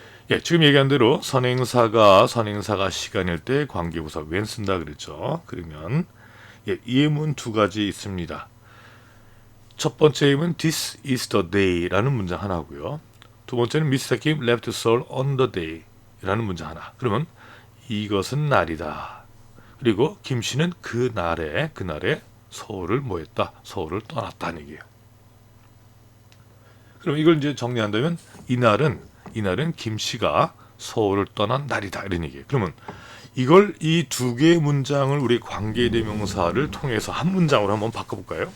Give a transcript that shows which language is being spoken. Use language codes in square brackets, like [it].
[ko] 예, 지금 얘기한 대로 선행사가 시간일 때 관계부사 when 쓴다 그랬죠. 그러면 예, 예문 두 가지 있습니다. 첫 번째 예문 [en] This is the day [ko] 라는 문장 하나고요. 두 번째는 Mr. [en] Kim left Seoul on the day [ko] 라는 문장 하나. 그러면 이것은 날이다. 그리고 김 씨는 그날에 서울을 뭐했다? 서울을 떠났다는 얘기예요. 그럼 이걸 이제 정리한다면 이날은 김 씨가 서울을 떠난 날이다 이런 얘기예요. 그러면 이걸 이 두 개의 문장을 우리 관계대명사를 통해서 한 문장으로 한번 바꿔볼까요?